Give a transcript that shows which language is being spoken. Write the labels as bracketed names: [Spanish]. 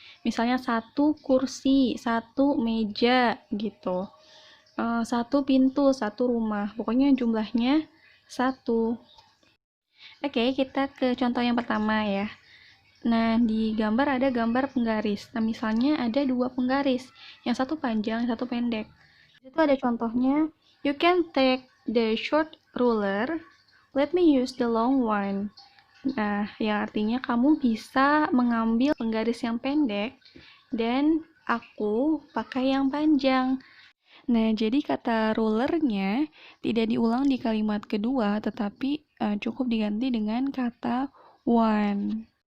[Indonesian] Misalnya satu kursi, satu meja gitu. Satu pintu, satu rumah. Pokoknya jumlahnya satu. Oke, kita ke contoh yang pertama ya. Nah, di gambar ada gambar penggaris. Nah, misalnya ada dua penggaris. Yang satu panjang, yang satu pendek. Di situ ada contohnya. [English] You can take the short ruler. Let me use the long one. [Indonesian] Nah, yang artinya kamu bisa mengambil penggaris yang pendek dan aku pakai yang panjang. Nah, jadi kata rulernya tidak diulang di kalimat kedua, tetapi cukup diganti dengan kata one.